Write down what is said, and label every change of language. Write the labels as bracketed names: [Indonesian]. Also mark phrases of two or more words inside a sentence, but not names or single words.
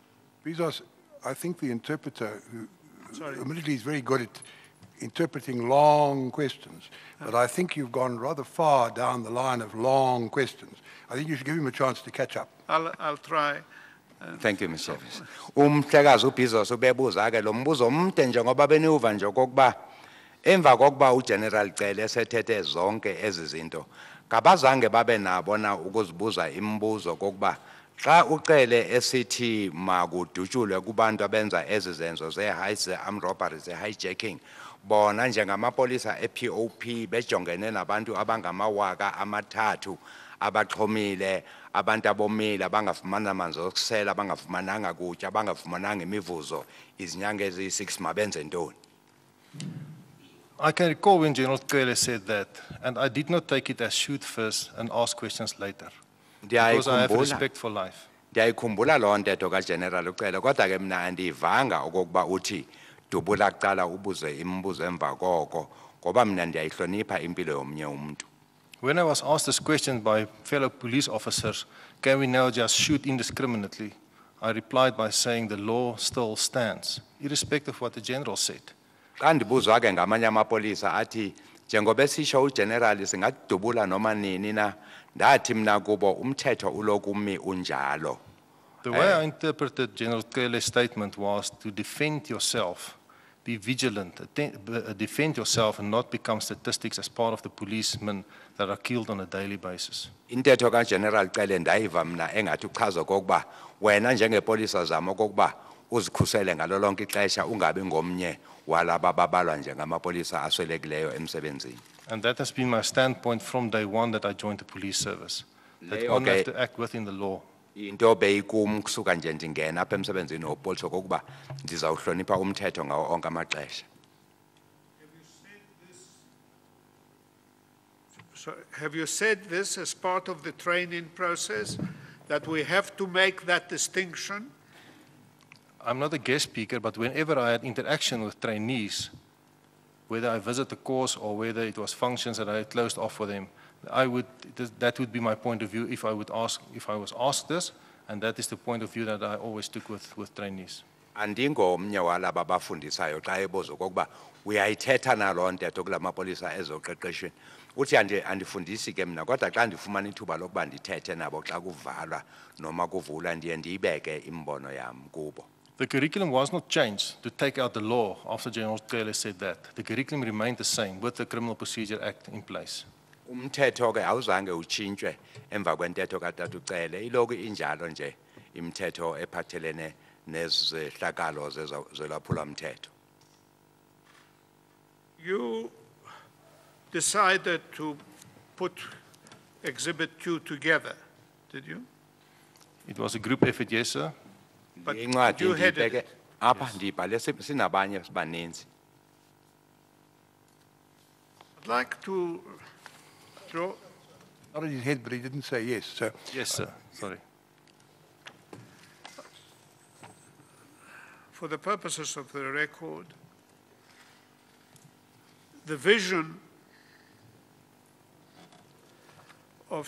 [English] Bezos, I think the interpreter, who admittedly is very good at interpreting long questions, but I think you've gone rather far down the line of long questions. I think you should give him a chance to catch up. I'll try. Thank you, Mr. Chairman. [Xhosa] Umhlekazi uBizos ubebuza ke lo mbuzo omde njengoba beniuva nje okokuba emva kokuba uGeneral Cele esethethe zonke ezi zinto kabazange babe nabo na ukuzibuza imibuzo kokuba xa uCele esithi makudutshulwe kubantu abenza ezi zenzo ze- [English] heists, armed robberies, hijacking, [Xhosa] bona njengamapolisa e-POP bejongene nabantu abangama-3,000 abaxhomile, abantu abomile, abangafumana amanzi okusela, abangafumananga kutya, abangafumananga imivuzo, izinyanga eziyi-6 mabenze ntoni? [English] I can recall when General Cele said that, and I did not take it as shoot first and ask questions later, because I have respect for life. [Xhosa] Ndiyayikhumbula loo ntetho kaGeneral uCele, kodwa ke mna andiyivanga okokuba uthi dubula kuqala ubuze imibuzo emva koko, ngoba mna ndiyayihlonipha impilo yomnye umntu. [English] When I was asked this question by fellow police officers, can we now just shoot indiscriminately? I replied by saying the law still stands, irrespective of what the general said. [Xhosa] Xa ndibuzwa ke ngamanye amapolisa athi njengoba esisho uGeneral singadubula noma nini na, ndathi mna kubo umthetho uloku umi unjalo. [English] The way I interpreted General Cele's statement was to defend yourself, be vigilant, defend yourself and not become statistics as part of the policemen that are killed on a daily basis. [Xhosa] Intetho kaGeneral Cele ndayiva mna engathi uchaza kokuba wena njengepolisa zama kokuba uzikhusele ngalo lonke ixesha ungabi ngomnye walaba babalwa njengamapolisa aswelekileyo emsebenzini. [English] And that has been my standpoint from day one that I joined the police service, that one have to act within the law. [Xhosa] Into beyikum kusuka nje ndingena apha emsebenzini wopolisa kokuba ndizawuhlonipha umthetho ngawo onke amaxesha. [English] Have you said this as part of the training process, that we have to make that distinction? I'm not a guest speaker, but whenever I had interaction with trainees, whether I visit the course or whether it was functions that I had closed off for them, That would be my point of view if I was asked this, and that is the point of view that I always took with trainees. [Xhosa] Andingomnye walaba bafundisayo xa ebuza okokuba uyayithetha naloo ntetho kula mapolisa ezoqeqeshweni. Uthi andifundisi ke mna kodwa xa ndifumana ithuba lokuba ndithethe nabo xa kuvalwa noma kuvula ndiye ndiyibeke imbono yam kubo. [English] The curriculum was not changed to take out the law after General Taylor said that. The curriculum remained the same with the Criminal Procedure Act in place. [Xhosa] Umthetho ke awuzange utshintshwe emva kwentetho kaTata uCele, iloku injalo nje imithetho ephathelene nezehlakalo zolwaphulomthetho. [English] You decided to put Exhibit 2 together, did you? It was a group effort, yes, sir. But [Xhosa] Incwadi [English] you headed [Xhosa] ndiyibeke [English] it. [Xhosa] apha ndibhale sinabanye baninzi. [English] I'd like to draw. Nodded his head, but he didn't say yes. So Yes, sir. Sorry. For the purposes of the record, the vision of